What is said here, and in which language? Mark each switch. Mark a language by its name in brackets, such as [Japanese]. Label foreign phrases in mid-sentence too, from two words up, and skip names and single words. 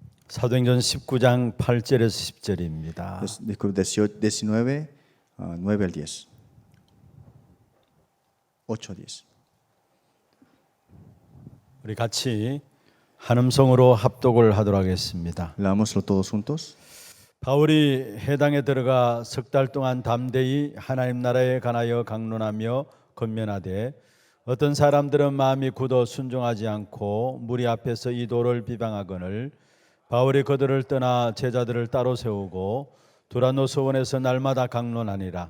[Korean] 사도행전 19장 8절에서 10절입니다. [Spanish] Disculpe, 19, 9 al 10. 8, 10. [Korean] 우리 같이 한음성으로 합독을 하도록 하겠습니다. [Spanish] Leámoslo todos juntos. [Korean] 바울이 해당에 들어가 석 달 동안 담대히 하나님 나라에 관하여 강론하며 권면하되 어떤 사람들은 마음이 굳어 순종하지 않고 무리 앞에서 이 도를 비방하거늘 바울이 그들을 떠나 제자들을 따로 세우고 두란노 서원에서 날마다 강론하니라.